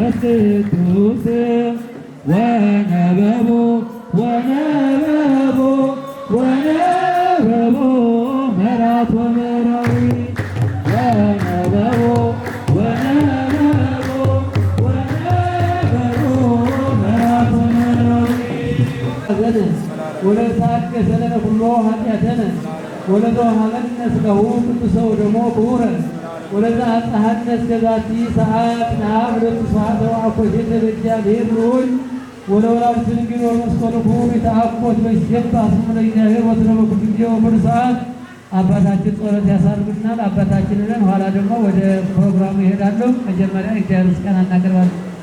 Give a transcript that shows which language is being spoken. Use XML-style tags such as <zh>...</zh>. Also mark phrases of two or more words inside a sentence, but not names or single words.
<gez>ቅዱስ ወነበቦ ወነበቦ ወነበቦ መራት ወመራዊ ወነበቦ ወነበቦ ወነበቦ መራት ወመራዊ ወለታከ ሰለነ ኩሎ ኃጢአተነ ወለዶ ሀበነ ሥጋሁ ቅዱሰ ወደሞ ክቡረ ወለዛ አጽሐነ እስከ ዛቲ ሰዓት ነአብ ስብሐተ ወአኮቴተ ለእግዚአብሔር ልዑል ወለወላዲቱ ድንግል ወለመስቀሉ ክቡር የተአኮት በይሴባ ስሙ ለእግዚአብሔር ወትረ በኩሉ ጊዜ ወኩሉ ሰዓት።</gez> <am>አባታችን ጸሎት ያሳርጉናል። አባታችንን ኋላ ደግሞ ወደ ፕሮግራሙ ይሄዳሉ። መጀመሪያ እግዚአብሔር ምስጋና እናቀርባለን።</am>